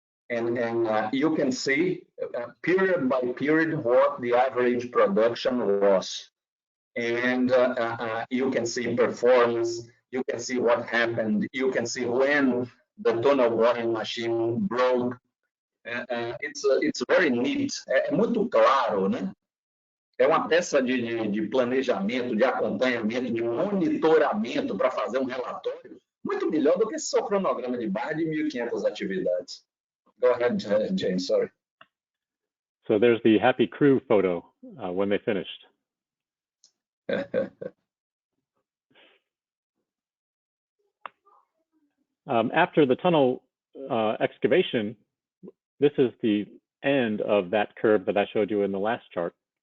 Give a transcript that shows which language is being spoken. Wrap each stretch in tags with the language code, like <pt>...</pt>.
<en>And you can see period by period what the average production was. And you can see performance, you can see what happened, you can see when the tunnel boring machine broke. It's very neat.</en> <pt>É muito claro, né? É uma peça de planejamento, de acompanhamento, de monitoramento para fazer um relatório muito melhor do que esse seu cronograma de barra de 1.500 atividades.</pt> <en>Go ahead, James, sorry. So there's the happy crew photo when they finished. After the tunnel excavation, this is the end of that curve that I showed you in the last chart.</en>